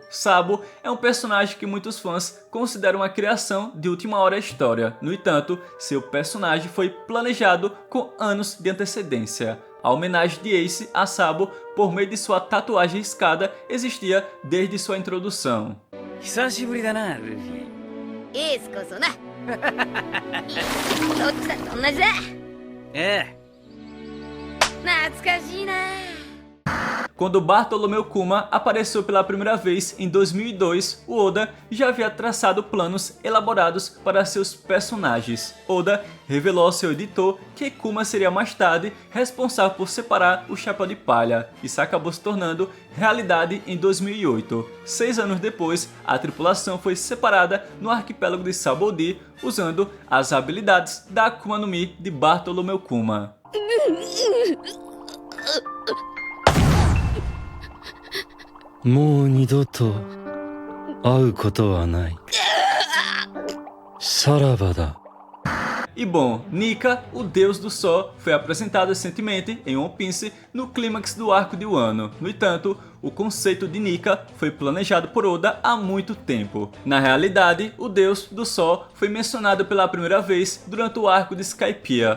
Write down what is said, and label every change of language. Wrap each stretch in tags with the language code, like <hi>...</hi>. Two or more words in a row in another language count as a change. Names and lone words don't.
<pt>Sabo é um personagem que muitos fãs consideram uma criação de última hora da história. No entanto, seu personagem foi planejado com anos de antecedência. A homenagem de Ace a Sabo por meio de sua tatuagem riscada existia desde sua introdução.</pt> <ja>久しぶりだなルフィ。エースこそなどっちだって同じだ。ええ。懐かしいな。</ja> <pt>Quando Bartolomeu Kuma apareceu pela primeira vez em 2002, o Oda já havia traçado planos elaborados para seus personagens. Oda revelou ao seu editor que Kuma seria mais tarde responsável por separar o Chapéu de Palha. Isso acabou se tornando realidade em 2008. 6 anos depois, a tripulação foi separada no arquipélago de Sabaody, usando as habilidades da</pt> <ja>悪魔の実</ja> <pt>de Bartolomeu Kuma.</pt> <ja>もう二度と会うことはない。さらばだ。</ja> <pt>E bom, Nika, o deus do sol, foi apresentado recentemente em One Piece no clímax do arco de Wano. No entanto, o conceito de Nika foi planejado por Oda há muito tempo. Na realidade, o deus do sol foi mencionado pela primeira vez durante o arco de Skypiea.</pt>